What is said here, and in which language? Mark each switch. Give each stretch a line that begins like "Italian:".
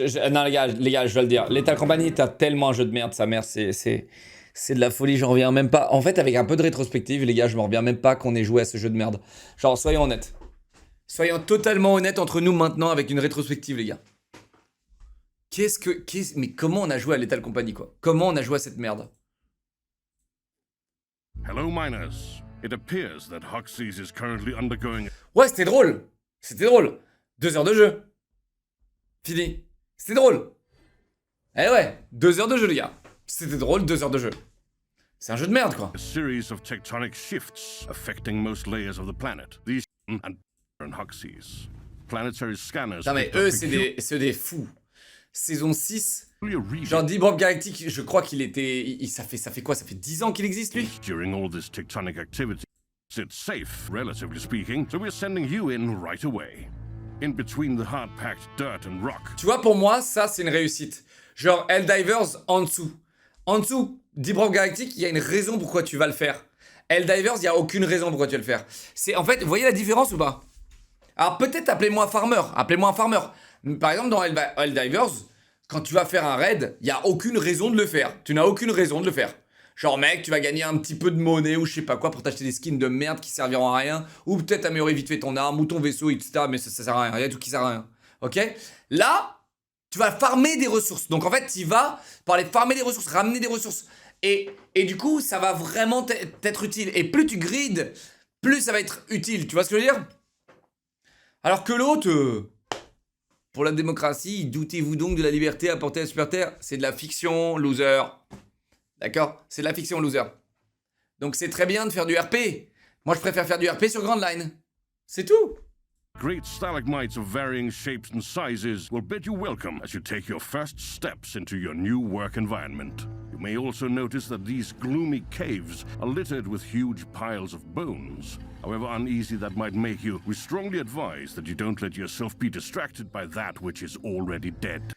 French: Non les gars, je dois le dire. Lethal Company, t'as tellement un jeu de merde, sa mère, c'est de la folie, j'en reviens même pas. En fait, avec un peu de rétrospective, les gars, je m'en reviens même pas qu'on ait joué à ce jeu de merde. Genre, soyons honnêtes. Soyons totalement honnêtes entre nous maintenant avec une rétrospective, les gars. Mais comment on a joué à Lethal Company, quoi? Comment on a joué à cette merde?
English: Hello, miners. It appears that Hoxie's is currently undergoing.
French: Ouais, c'était drôle. C'était drôle. 2 heures de jeu. Fini. C'était drôle. Eh ouais, 2 heures de jeu, les gars. C'était drôle, 2 heures de jeu. C'est un jeu de merde, quoi.
English: A series of tectonic shifts affecting most layers of the planet. These and Hoxie's. Planetary scanners.
French: Non mais
English: picked up
French: eux, c'est des fous. Saison 6, genre Deep Rock Galactic, je crois qu'il était... ça fait quoi? Ça fait 10 ans qu'il existe, lui?
English: During all this tectonic activity, it's safe, relatively speaking, so we're sending you in right away. In between the hard-packed dirt and rock.
French: Tu vois, pour moi, ça, c'est une réussite. Genre, Helldivers, en dessous. En dessous, Deep Rock Galactic, il y a une raison pourquoi tu vas le faire. Helldivers, il n'y a aucune raison pourquoi tu vas le faire. C'est, en fait, vous voyez la différence ou pas? Alors, peut-être appelez-moi Farmer. Appelez-moi un Farmer. Par exemple, dans Helldivers, quand tu vas faire un raid, il n'y a aucune raison de le faire. Tu n'as aucune raison de le faire. Genre, mec, tu vas gagner un petit peu de monnaie ou je sais pas quoi pour t'acheter des skins de merde qui serviront à rien. Ou peut-être améliorer vite fait ton arme ou ton vaisseau, etc. Mais ça sert à rien. Il y a tout qui sert à rien. Ok? Là, tu vas farmer des ressources. Donc en fait, tu vas pour aller farmer des ressources, ramener des ressources. Et du coup, ça va vraiment t'être utile. Et plus tu grides, plus ça va être utile. Tu vois ce que je veux dire? Alors que l'autre... pour la démocratie, doutez-vous donc de la liberté apportée à la Super Terre? C'est de la fiction, loser. D'accord? C'est de la fiction, loser. Donc c'est très bien de faire du RP. Moi, je préfère faire du RP sur Grand Line. C'est tout.
English: Great stalagmites of varying shapes and sizes will bid you welcome as you take your first steps into your new work environment. You may also notice that these gloomy caves are littered with huge piles of bones. However uneasy that might make you, we strongly advise that you don't let yourself be distracted by that which is already dead.